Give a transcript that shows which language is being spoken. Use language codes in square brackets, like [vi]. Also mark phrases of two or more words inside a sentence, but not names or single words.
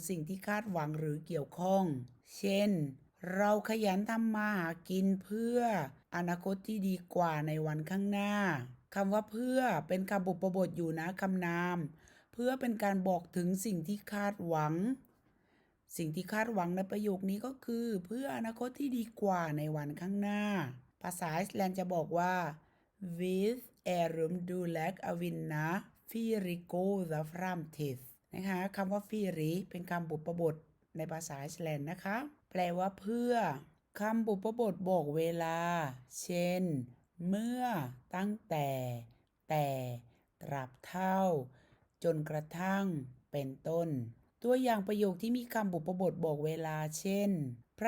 [th] สิ่งที่คาดหวังหรือเกี่ยวข้องเช่นเราขยันทำมาหากินเพื่ออนาคตที่ดีกว่าในวันข้างหน้าคำว่าเพื่อเป็นคำบุพบทอยู่นะคำนามเพื่อเป็นการบอกถึงสิ่งที่คาดหวังสิ่งที่คาดหวังในประโยคนี้ก็คือเพื่ออนาคตที่ดีกว่าในวันข้างหน้าภาษาไอซ์แลนด์จะบอกว่า [is] with erum du lag a vinna fyrir goda framtid [th] นะคะคำว่า fyrir เป็นคำบุพบทในภาษาไอซ์แลนด์นะคะแปลว่าเพื่อคำบุพบทบอกเวลาเช่นเมื่อตั้ งแต่ตราบเท่าจนกระทั่งเป็นต้นตัวอย่างประโยคที่มีคำบุพบทบอกเวลาเช่นประ